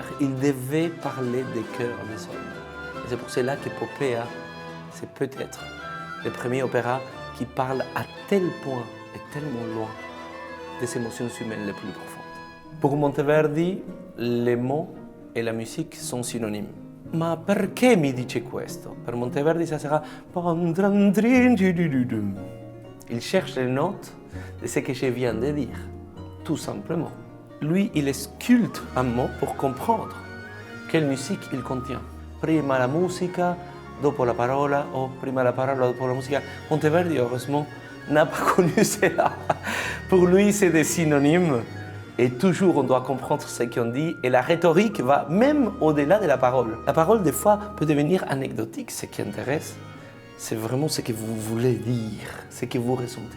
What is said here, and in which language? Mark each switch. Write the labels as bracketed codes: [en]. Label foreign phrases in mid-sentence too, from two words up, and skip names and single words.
[fr] Il devait parler des cœurs des hommes. Et c'est pour cela que Poppea, c'est peut-être le premier opéra qui parle à tel point et tellement loin des émotions humaines les plus profondes. Pour Monteverdi, les mots e la musique [it] sono synonymi. Ma perché mi dice questo? [fr] Per Monteverdi ça sera... Il cherche les notes de ce que je viens de dire, tout simplement. Lui, il sculpte un mot pour comprendre quelle musique il contient. [it] Prima la musica, dopo la parola, o prima la parola, dopo la musica. [fr] Monteverdi, heureusement, n'a pas connu cela. Pour lui, c'est des synonymes. Et toujours, on doit comprendre ce qu'on dit. Et la rhétorique va même au-delà de la parole. La parole, des fois, peut devenir anecdotique. Ce qui intéresse, c'est vraiment ce que vous voulez dire, ce que vous ressentez.